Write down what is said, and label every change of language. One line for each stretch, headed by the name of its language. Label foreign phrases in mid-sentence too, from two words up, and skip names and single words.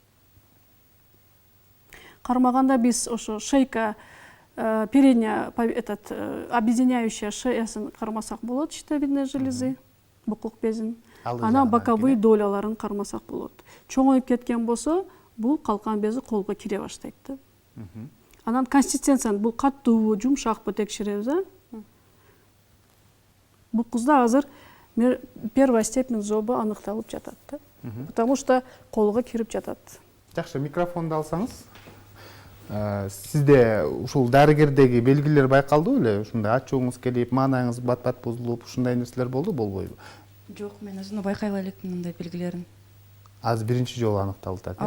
Kyrgyz: Кармаганда биз ошо
Russian: шейка передняя объединяющая
Kyrgyz: шеясын кармасак болот,
Russian: щитовидные железы,
Kyrgyz: бокок безин. Анан боковые доляларын кармасак болот. Чоңоюп кеткен болсо, бул калкан бези колго кире баштайт да. Анан консистенцияны бул каттуубу, жумшакпы текшеребиз, Бул кызда азыр
Russian: первая степень
Kyrgyz: зобу аныкталып жатат да.
Russian: Потому что
Kyrgyz: колго кирип жатат. Жакшы, микрофонду алсаңыз. Сизде ушул дарыгердеги белгилер байкалды беле? Ушундай ачууңуз келип, маанаңыз бат-бат бузулуп, ушундай нерселер болду, болбойбу? Жок, мен өзүнө байкай элекмин мындай белгилерин. Азыр биринчи жолу аныкталды да.